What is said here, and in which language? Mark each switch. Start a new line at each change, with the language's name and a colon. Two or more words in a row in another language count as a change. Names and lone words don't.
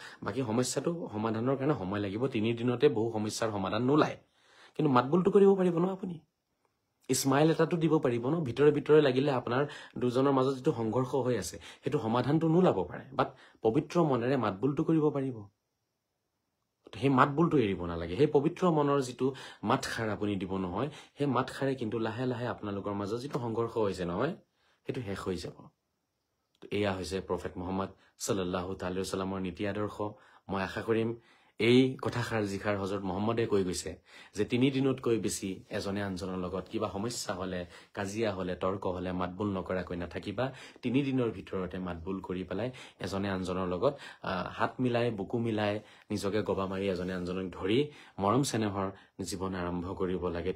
Assamese: বাকী সমস্যাটো সমাধানৰ কাৰণে সময় লাগিব, 3 দিনতে বহু সমস্যাৰ সমাধান নোলায়, কিন্তু মাত বুলটো কৰিব পাৰিব ন আপুনি, স্মাইল এটাটো দিব পাৰিব ন, ভিতৰে ভিতৰে লাগিলে আপোনাৰ দুজনৰ মাজত যিটো সংঘৰ্ষ হৈ আছে সেইটো সমাধানটো নোলাব পাৰে, বাট পবিত্ৰ মনেৰে মাত বুলটো কৰিব পাৰিব। সেই মাত বুলটো এৰিব নালাগে, সেই পবিত্ৰ মনৰ যিটো মাতষাৰ আপুনি দিব নহয়, সেই মাতষাৰে কিন্তু লাহে লাহে আপোনালোকৰ মাজত যিটো সংঘৰ্ষ হৈছে নহয়, সেইটো শেষ হৈ যাব। এয়া হৈছে প্ৰফেট মুহাম্মদ
Arabic: صلى الله عليه وسلم
Assamese: নীতি আদৰ্শ। মই আশা কৰিম এই কথাষাৰ যিষাৰ হযরত মুহাম্মদে কৈ গৈছে যে 3 দিনতকৈ বেছি এজনে আনজনৰ লগত কিবা সমস্যা হলে, কাজিয়া হলে, তৰ্ক হলে মাত বুল নকৰাকৈ নাথাকিবা। 3 দিনৰ ভিতৰতে মাত বুল কৰি পেলাই এজনে আনজনৰ লগত হাত মিলাই, বুকু মিলাই, নিজকে গবা মাৰি এজনে আনজনক ধৰি মৰম চেনেহৰ জীৱন আৰম্ভ কৰিব লাগে।